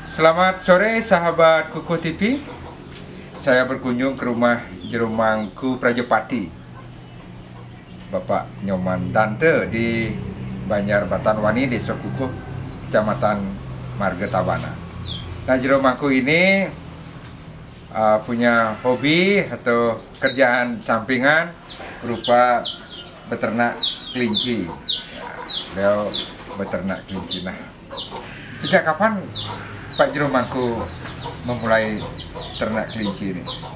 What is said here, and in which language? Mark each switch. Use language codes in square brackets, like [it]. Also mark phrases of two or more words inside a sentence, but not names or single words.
[id] Selamat sore sahabat Kukuh TV. Saya berkunjung ke rumah Jero Mangku Prajepati, Bapak Nyoman Dante di Banjar Batanwani, Desa Kukuh, Kecamatan Margatabana. Nah, Jero Mangku ini punya hobi atau kerjaan sampingan berupa beternak kelinci. Beliau beternak kelinci. Nah, sejak kapan Pak Jero Mangku memulai ternak kelinci ini?